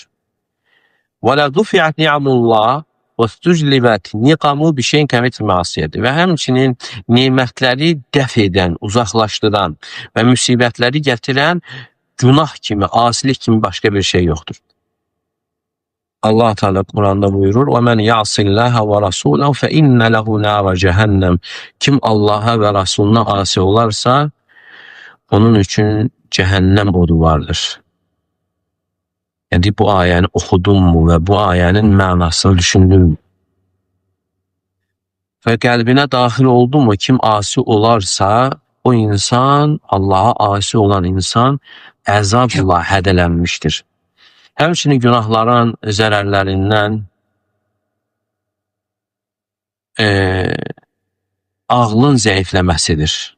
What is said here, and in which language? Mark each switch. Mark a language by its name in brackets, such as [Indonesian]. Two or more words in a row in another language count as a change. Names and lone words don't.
[Arabic] "ولا دفعت نعم الله واستجلبت نقمه بشيء مثل المعصية." [Azerbaijani] Və həmçinin nemətləri dəf edən, uzaqlaşdıran və müsibətləri gətirən günah kimi, asilik kimi başqa bir şey yoxdur. Allah Teala Kur'an'da buyurur: [Arabic] "وَمَنْ يَعْصِ اللّٰهَ وَرَسُولَهُ فَإِنَّ لَهُ نَارَ جَهَنَّمْ." [Turkish] Kim Allah'a ve Resulüne asi olarsa, onun için cehennem odu vardır. [Azerbaijani] Yani bu ayəni oxudum mu ve bu ayənin mənasını düşündüm mü? Ve qəlbinə daxil oldu mu, kim asi olarsa, o insan, Allah'a asi olan insan əzabla hədələnmişdir. Həmçinin günahların zərərlərindən ağlın zəifləməsidir.